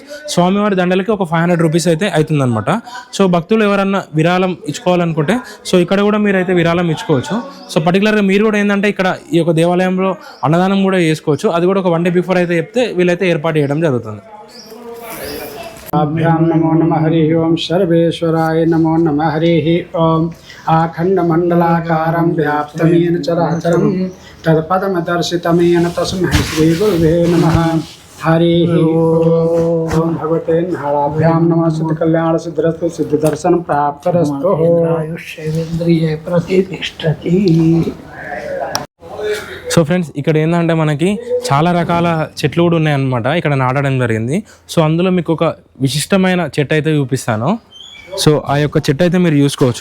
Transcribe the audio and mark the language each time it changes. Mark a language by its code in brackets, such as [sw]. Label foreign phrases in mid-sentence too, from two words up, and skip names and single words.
[te] స్వామివారి దండలకి ఒక 500 రూపీస్ అయితే అవుతుందన్నమాట. సో భక్తులు ఎవరన్నా విరాళం ఇచ్చుకోవాలనుకుంటే సో ఇక్కడ కూడా మీరైతే విరాళం ఇచ్చుకోవచ్చు. సో పర్టికులర్గా మీరు కూడా ఏంటంటే ఇక్కడ ఈ యొక్క దేవాలయంలో అన్నదానం కూడా చేసుకోవచ్చు. అది కూడా ఒక 1 [en] day before [te] అయితే చెప్తే వీళ్ళైతే ఏర్పాటు చేయడం జరుగుతుంది. [sa] अभ्यां नमो नमः हरिः ओं सर्वेश्वराय नमो नमः हरिः ओं आखण्डमण्डलाकारं व्याप्तमेन चराचरं तत्पदमदर्शितमेन तस्मै श्रीगुरुवे नमः हरिः ओं भगवते नाराभ्यां नमः सिद्धकल्याणसिद्धिरस्तु सिद्धिदर्शनं प्राप्तरस्तु ఆయుష్యేంద్రియ ప్రతిష్టతి. [te] సో ఫ్రెండ్స్ ఇక్కడ ఏంటంటే మనకి చాలా రకాల చెట్లు కూడా ఉన్నాయన్నమాట ఇక్కడ నాటడం జరిగింది. సో అందులో మీకు ఒక విశిష్టమైన చెట్టు అయితే చూపిస్తాను. సో ఆ యొక్క చెట్టు అయితే మీరు చూసుకోవచ్చు.